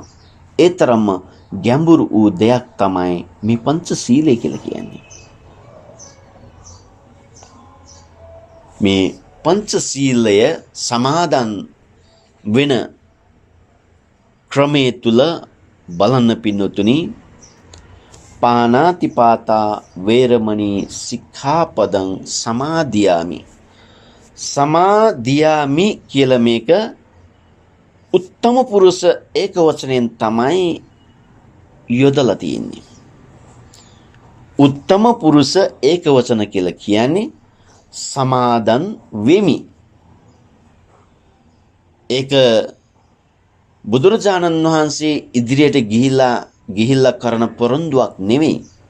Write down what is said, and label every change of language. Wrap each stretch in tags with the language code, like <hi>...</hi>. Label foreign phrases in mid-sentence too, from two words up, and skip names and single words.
<si>ඒ තරම්ම ගැඹුරු වූ දෙයක් තමයි මේ පංචශීලය කියලා කියන්නේ. මේ පංචශීලය සමාදන් වෙන ක්‍රමයේ තුල බලන්න පින්නතුනි,</si> <pi>පානාතිපාතා වේරමණී සික්ඛාපදං සමාදියාමි.</pi> <si>සමාදියාමි කියලා මේක උත්තම පුරුෂ ඒක වචනයෙන් තමයි යොදලා තියෙන්නේ. උත්තම පුරුෂ ඒක වචන කියලා කියන්නේ සමාදන් වෙමි. ඒක බුදුරජාණන් වහන්සේ ඉදිරියට ගිහිල්ලා කරන පොරොන්දුවක් නෙවෙයි.</si>